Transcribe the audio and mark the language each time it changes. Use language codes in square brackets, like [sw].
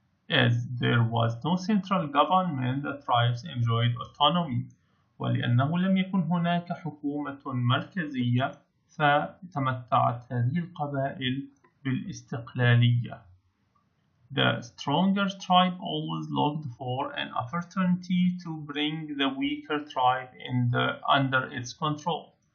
[en] As there was no central government, the tribes enjoyed autonomy. [ar] ولأنه لم يكن هناك حكومة مركزية، فتمتعت هذه القبائل بالاستقلالية. [en] The stronger tribe always looked for an opportunity to bring the weaker tribe under its control.